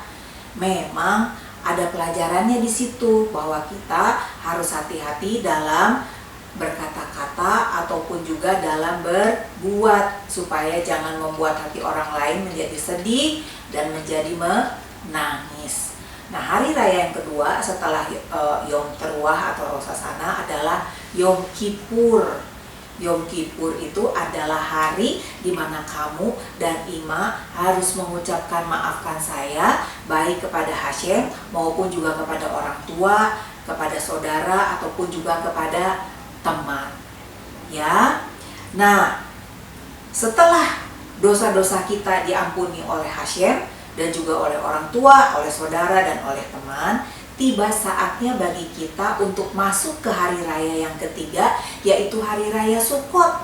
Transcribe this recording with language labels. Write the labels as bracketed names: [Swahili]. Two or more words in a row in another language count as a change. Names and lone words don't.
[Indonesian] Memang ada pelajarannya di situ bahwa kita harus hati-hati dalam berkata-kata ataupun juga dalam berbuat, supaya jangan membuat hati orang lain menjadi sedih dan menjadi menangis. Nah, hari raya yang kedua setelah Yom Teruah atau Rosh Hashanah adalah Yom Kippur. Yom Kippur itu adalah hari di mana kamu dan Ima harus mengucapkan maafkan saya, baik kepada Hashem maupun juga kepada orang tua, kepada saudara ataupun juga kepada teman. Ya. Nah, setelah dosa-dosa kita diampuni oleh Hashem dan juga oleh orang tua, oleh saudara dan oleh teman, tiba saatnya bagi kita untuk masuk ke hari raya yang ketiga, yaitu hari raya Sukkot.